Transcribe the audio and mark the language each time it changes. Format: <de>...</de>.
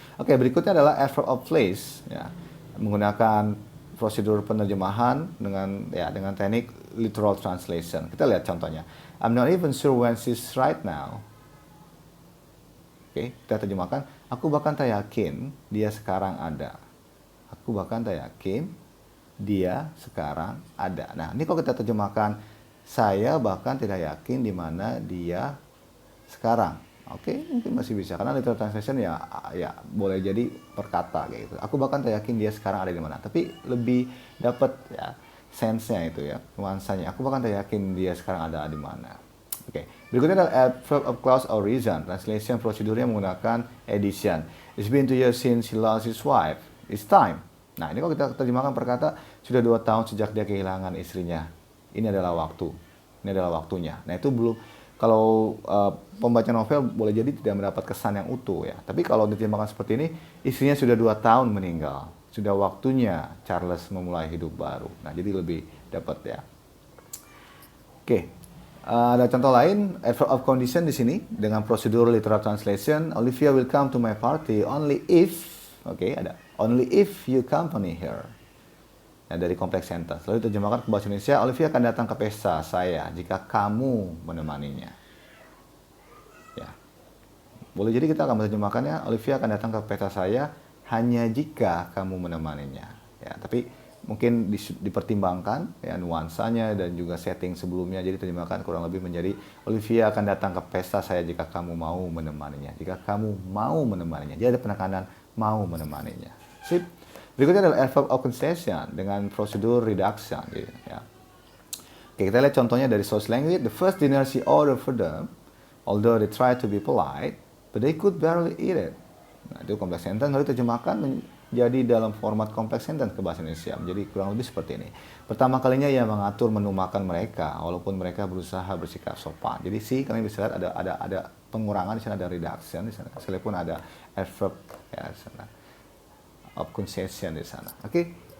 <id>Oke, berikutnya adalah adverb of place, ya, menggunakan prosedur penerjemahan dengan teknik literal translation. Kita lihat contohnya.</id> <en>I'm not even sure when she's right now.</en> <id>Oke, kita terjemahkan, aku bahkan tak yakin dia sekarang ada. Aku bahkan tak yakin dia sekarang ada. Nah, ini kalau kita terjemahkan, saya bahkan tidak yakin di mana dia sekarang. Oke, mungkin masih bisa. Karena literal translation ya boleh jadi per kata kayak gitu. Aku bahkan tak yakin dia sekarang ada di mana. Tapi lebih dapat, ya, sense-nya itu, ya, nuansanya. Aku bahkan tak yakin dia sekarang ada di mana. Oke, berikutnya adalah adverb of clause or reason. Translation prosedurnya menggunakan addition.</id> <en>It's been 2 years since he lost his wife. It's time.</en> <id>Nah, ini kalau kita terjemahkan per kata, sudah 2 tahun sejak dia kehilangan istrinya. Ini adalah waktu. Ini adalah waktunya. Nah, itu kalau pembaca novel boleh jadi tidak mendapat kesan yang utuh ya. Tapi kalau diterjemahkan seperti ini, istrinya sudah 2 tahun meninggal. Sudah waktunya Charles memulai hidup baru. Nah, jadi lebih dapat ya. Oke. Ada contoh lain, adverb of condition di sini dengan prosedur literal translation.</id> <en>Olivia will come to my party only if,</en> <id>oke, ada</id> <en>only if you accompany her.</en> <id>Nah, dari kompleks sentence. Lalu terjemahkan ke bahasa Indonesia, Olivia akan datang ke pesta saya jika kamu menemaninya. Ya. Boleh jadi kita akan menerjemahkannya, Olivia akan datang ke pesta saya hanya jika kamu menemaninya. Ya, tapi mungkin dipertimbangkan ya nuansanya dan juga setting sebelumnya. Jadi terjemahkan kurang lebih menjadi Olivia akan datang ke pesta saya jika kamu mau menemaninya. Jika kamu mau menemaninya. Jadi ada penekanan mau menemaninya. Sip. Berikutnya adalah adverb of concession dengan prosedur reduction. Gitu, ya. Oke, kita lihat contohnya dari source language.</id> <en>The first dinner she ordered for them, although they tried to be polite, but they could barely eat it.</en> <id>Nah, itu kompleks sentence. Lalu terjemahkan menjadi dalam format kompleks sentence ke bahasa Indonesia. Menjadi kurang lebih seperti ini. Pertama kalinya ia mengatur menu makan mereka, walaupun mereka berusaha bersikap sopan. Jadi sih, kalian bisa lihat ada pengurangan di sana, ada reduction di sana. Sekalipun ada adverb ya di sana. Of concession di sana. Oke.</id>